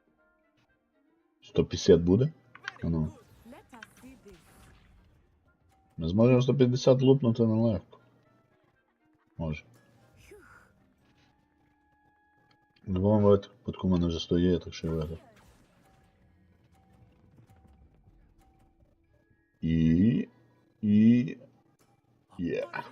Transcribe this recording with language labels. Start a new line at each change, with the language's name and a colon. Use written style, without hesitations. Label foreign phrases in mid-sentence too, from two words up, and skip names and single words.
Ukrainian: $150 буде? А ну.
English: Let us see this.
Ukrainian: Ми зможемо 150 лупнути нелегко. Може. В будь-якому випадку в мене вже 100 є, так що я виграв. І... Є.